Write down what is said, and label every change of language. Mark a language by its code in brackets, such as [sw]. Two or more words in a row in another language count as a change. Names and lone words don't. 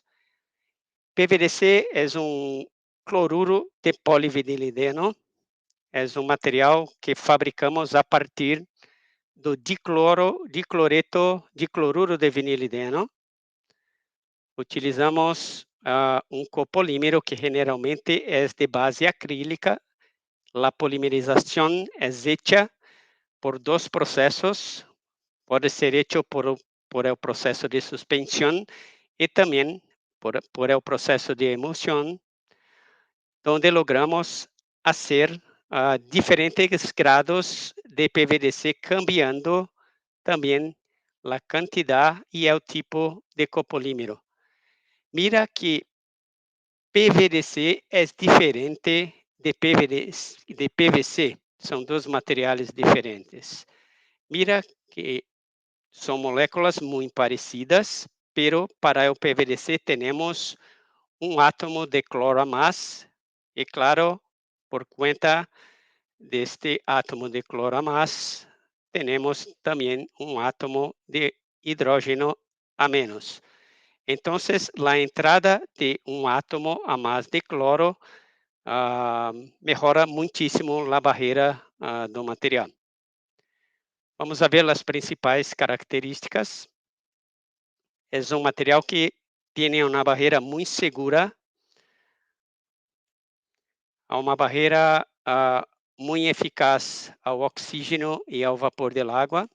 [pt] PVDC é um [es] cloruro de polivinilideno, [pt] é um material que fabricamos a partir do [es] dicloruro de vinilideno. [pt] Utilizamos um copolímero que generalmente é de base acrílica. A polimerização é hecha por dois processos, pode ser [es] hecho por el [pt] processo de suspensão e também por el processo de emulsão, onde logramos fazer diferentes grados de PVDC, cambiando também a quantidade e o tipo de copolímero. Mira que PVDC é diferente de PVC, são dois materiais diferentes. Mira que são moléculas muito parecidas, pero para o PVDC temos um átomo de cloro a mais, e claro, por conta deste átomo de cloro a más, [es] tenemos también un átomo de hidrógeno a menos. Entonces, la entrada de un átomo a más de cloro mejora muchísimo la [pt] barreira do material. Vamos a ver as principais características. É um material que tem uma barreira muito segura, uma barreira muito eficaz ao oxígeno e ao vapor da água.